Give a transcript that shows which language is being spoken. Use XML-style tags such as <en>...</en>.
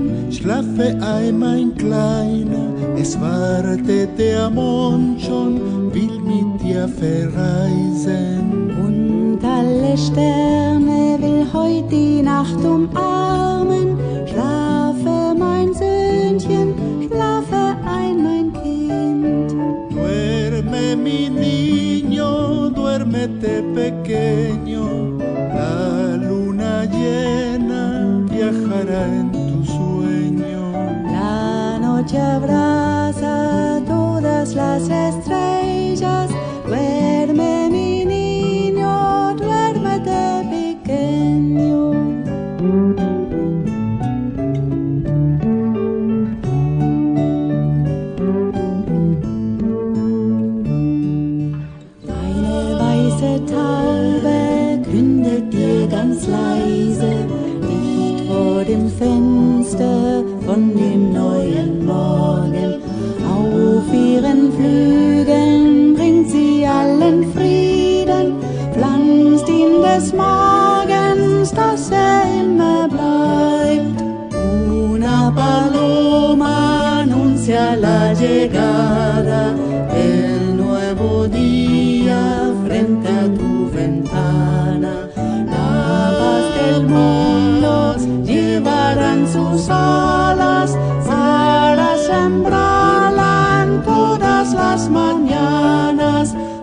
<de>Schlafe ei, mein Kleiner, es wartet der Mond schon, will mit dir verreisen. Und alle Sterne will heut die Nacht umarmen. Schlafe, mein Söhnchen, schlafe ein, mein Kind.</de> <es>Duerme, mi niño, duérmete pequeño, la luna llena viajará en tu sueño. La noche abraza todas las estrellas. Duerme, mi niño, duérmete pequeño.</es> <de>Eine weiße Taube kündet dir ganz leise, dicht vor dem Fenster von dem neuen Morgen. Auf ihren Flügeln bringt sie allen Frieden, pflanzt ihn des Morgens, dass immer bleibt.</de> <es>Una paloma anuncia la llegada del nuevo día frente a tu ventana. La paz del mundo llevarán sus alas para sembrarla en todas las mañanas.</es>